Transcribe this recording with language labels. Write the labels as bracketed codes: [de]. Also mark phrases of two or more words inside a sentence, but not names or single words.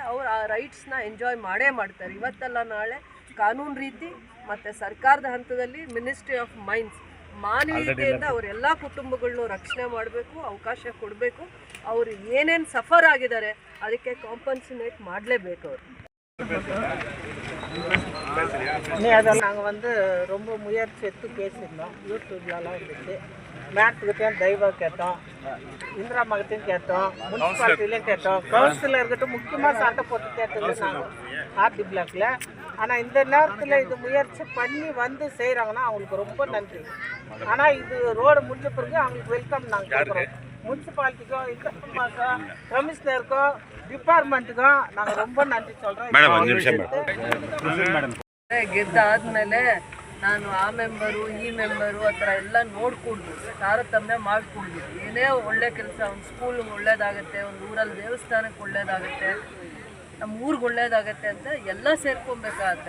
[kn] ಅವ್ರು ಆ ರೈಟ್ಸ್ನ ಎಂಜಾಯ್ ಮಾಡೇ ಮಾಡ್ತಾರೆ. ಇವತ್ತಲ್ಲ ನಾಳೆ ಕಾನೂನು ರೀತಿ ಮತ್ತು ಸರ್ಕಾರದ ಹಂತದಲ್ಲಿ ಮಿನಿಸ್ಟ್ರಿ ಆಫ್ ಮೈನ್ಸ್ ಮಾನವೀಯತೆಯಿಂದ ಅವರೆಲ್ಲ ಕುಟುಂಬಗಳನ್ನೂ ರಕ್ಷಣೆ ಮಾಡಬೇಕು, ಅವಕಾಶ ಕೊಡಬೇಕು. ಅವರು ಏನೇನು ಸಫರ್ ಆಗಿದ್ದಾರೆ ಅದಕ್ಕೆ ಕಾಂಪನ್ಸೇಟ್ ಮಾಡಲೇಬೇಕು ಅವರು. [ta] நாங்கள் ரொம்ப முயற்சி எடுத்து பேசியிருந்தோம். யூடியூப்லலாம் இருந்துச்சு. மேட்ஸுக்கிட்டையும் தெய்வம் கேட்டோம், இந்திரா மகத்தையும் கேட்டோம், முனிசிபாலிட்டிலையும் கேட்டோம், கவுன்சிலர்கிட்ட முக்கியமாக சண்டை போட்டு கேட்டது நாங்கள் RD பிளாக்ல. ஆனால் இந்த நேரத்தில் இது முயற்சி பண்ணி செய்கிறாங்கன்னா அவங்களுக்கு ரொம்ப நன்றி. ஆனால் இது ரோடு முடிஞ்ச பிறகு அவங்களுக்கு வெல்கம் நாங்கள் கொடுக்குறோம். முனிசிபாலிட்டிக்கும், இன்கம் கமிஷனருக்கும், டிபார்ட்மெண்ட்டுக்கும் நாங்கள் ரொம்ப நன்றி சொல்கிறோம். [kn] ಗೆದ್ದಾದ್ಮೇಲೆ ನಾನು ಆ ಮೆಂಬರು ಈ ಮೆಂಬರು ಆ ಥರ ಎಲ್ಲ ನೋಡ್ಕೊಂಡು ತಾರತಮ್ಯ ಮಾಡಿಕೊಂಡು ಏನೇ ಒಳ್ಳೆ ಕೆಲಸ, ಒಂದು ಸ್ಕೂಲ್ಗೆ ಒಳ್ಳೇದಾಗತ್ತೆ, ಒಂದು ಊರಲ್ಲಿ ದೇವಸ್ಥಾನಕ್ಕೆ ಒಳ್ಳೇದಾಗತ್ತೆ, ನಮ್ಮ ಊರಿಗೆ ಒಳ್ಳೇದಾಗತ್ತೆ ಅಂತ ಎಲ್ಲ ಸೇರ್ಕೊಬೇಕಾಗತ್ತೆ.